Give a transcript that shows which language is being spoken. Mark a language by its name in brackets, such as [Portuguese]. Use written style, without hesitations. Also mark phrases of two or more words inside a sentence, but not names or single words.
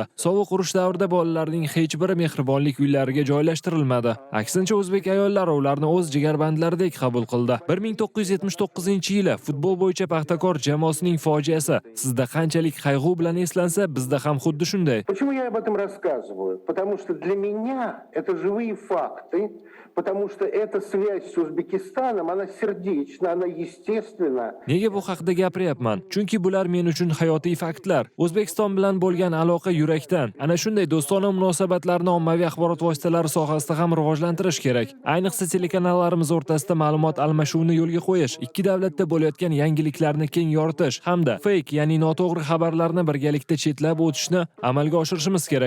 [Uzbek] Sovuq urush davrida bolalarning hech biri mehribonlik uylariga joylashtirilmadi. Aksincha, o'zbek ayollari ularni o'z jigarbandlaridek qabul qildi. 1979-yili futbol bo'yicha Paxtakor jamoasining fojiasi sizda qanchalik qayg'u bilan eslansa, bizda ham xuddi shunday. [Russian] Почему я об этом рассказываю? Потому что для меня это живые факты, потому что эта связь с Узбекистаном, она сердечна, она естественна. [Uzbek] Nega bu haqida gapiryapman? Chunki bular men uchun hayotiy faktlar. O'zbekiston bilan bo'lgan aloqa yurakdan. Ana shunday do'stona munosabatlarni ommaviy axborot vositalari sohasida ham rivojlantirish kerak. Ayniqsa telekanallarimiz o'rtasida ma'lumot almashuvini yo'lga qo'yish, ikki davlatda bo'layotgan yangiliklarni keng yoritish hamda fake, ya'ni noto'g'ri xabarlarni birgalikda chetlab o'tishni amalga oshirishimiz kerak.